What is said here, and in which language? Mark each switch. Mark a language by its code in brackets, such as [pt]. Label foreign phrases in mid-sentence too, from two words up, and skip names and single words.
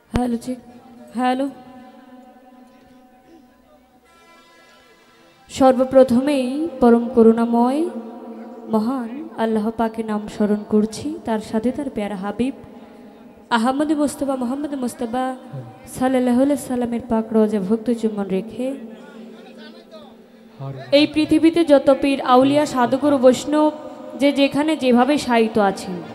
[en] Hello check hello [bn] সর্বপ্রথমেই পরম করুণাময় মহান আল্লাহ পাকের নাম স্মরণ করছি তার সাথে তার প্যারা হাবিব আহমদ মুস্তাফা মোহাম্মদ মুস্তাফা [ar] صلى الله عليه وسلم [bn] পাক রওজা ভক্ত চুম্বন রেখে এই পৃথিবীতে যত পীর আউলিয়া সাধুগুরু বৈষ্ণব যে যেখানে যেভাবে শায়িত আছেন